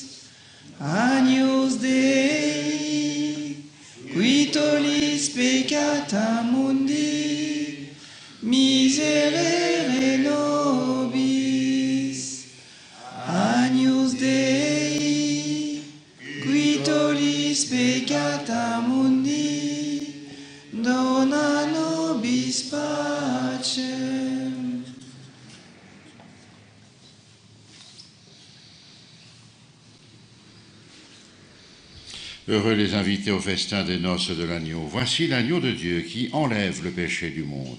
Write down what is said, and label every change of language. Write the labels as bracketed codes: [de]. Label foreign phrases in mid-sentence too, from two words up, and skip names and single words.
[la] Agnus Dei, qui tollis peccata mundi, miserere nobis. Agnus Dei, qui tollis peccata mundi, dona nobis pacem. [fr] Heureux les invités au festin des noces de l'agneau. Voici l'agneau de Dieu qui enlève le péché du monde.